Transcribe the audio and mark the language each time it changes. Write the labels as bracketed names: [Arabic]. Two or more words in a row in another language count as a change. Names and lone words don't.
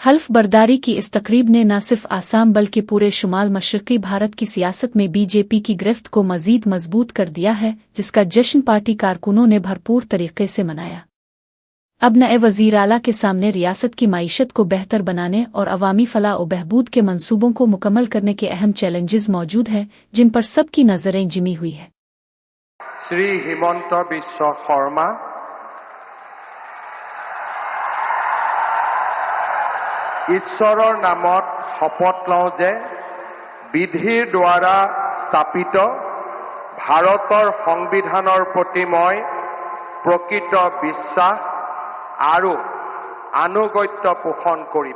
[Urdu] حلف برداری کی اس تقریب نے نہ صرف آسام بلکہ پورے شمال مشرقی بھارت کی سیاست میں بی جے پی کی گرفت کو مزید مضبوط کر دیا ہے، جس کا جشن پارٹی کارکنوں نے بھرپور طریقے سے منایا. اب نئے وزیر اعلیٰ کے سامنے ریاست کی معیشت کو بہتر بنانے اور عوامی فلاح و بہبود کے منصوبوں کو مکمل کرنے کے اہم چیلنجز موجود ہیں، جن پر سب کی نظریں جمی ہوئی ہے. [Assamese] श्री हिमंत बिश्व शर्मा ঈশ্বৰৰ নামত শপত লওঁ যে বিধিৰ দ্বাৰা স্থাপিত ভাৰতৰ সংবিধানৰ প্ৰতি মই প্ৰকৃত বিশ্বাস আৰু আনুগত্য পোষণ কৰিম।